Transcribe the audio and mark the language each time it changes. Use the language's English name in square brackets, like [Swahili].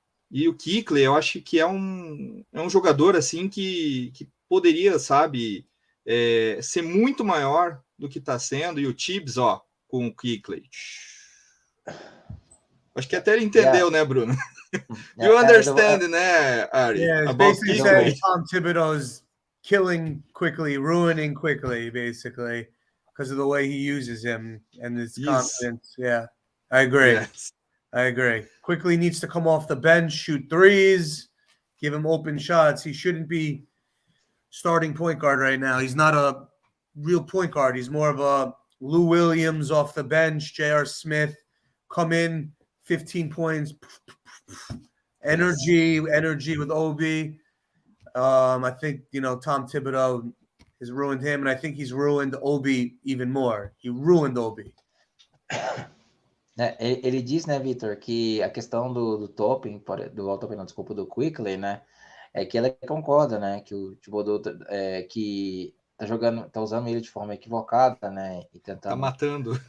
[Portuguese] E o Quickley, eu acho que é um jogador assim que poderia, sabe, ser muito maior do que está sendo. E o Tibbs, com o Quickley. Acho que até ele entendeu, né, Bruno? [English] You understand, né, Ari? Yeah, it's about basically saying Tom Thibodeau's killing Quickly, ruining Quickly, basically, because of the way he uses him and his confidence. Yeah, I agree. Yes. I agree. Quickly needs to come off the bench, shoot threes, give him open shots. He shouldn't be starting point guard right now. He's not a real point guard. He's more of a Lou Williams off the bench, J.R. Smith, come in, 15 points, energy with Obi. I think, Tom Thibodeau has ruined him, and I think he's ruined Obi even more. He ruined Obi. [Portuguese] Ele diz, né, Victor, que a questão do Toppin, do Quickly, né, é que ela concorda, né, que o Thibodeau que tá usando ele de forma equivocada, né, e Tá tentando matando